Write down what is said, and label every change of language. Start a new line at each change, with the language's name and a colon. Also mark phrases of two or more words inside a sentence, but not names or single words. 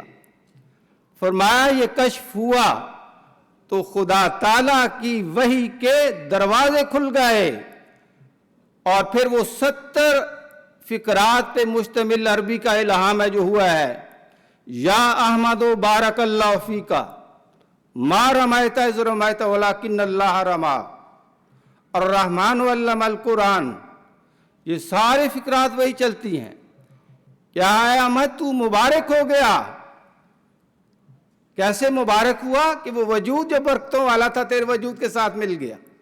Urdu: فرمایا یہ کشف ہوا تو خدا تعالیٰ کی وحی کے دروازے کھل گئے، اور پھر وہ 70 فقرات پہ مشتمل عربی کا الہام ہے جو ہوا ہے،
Arabic: یا احمد و بارک اللہ فیکا ما رمیت اذ رمیت ولکن اللہ رما، الرحمن علم القرآن،
Urdu: یہ سارے فقرات وہی چلتی ہیں۔ کیا ہے احمد تو مبارک ہو گیا؟ کیسے مبارک ہوا کہ وہ وجود جو برکتوں والا تھا تیرے وجود کے ساتھ مل گیا۔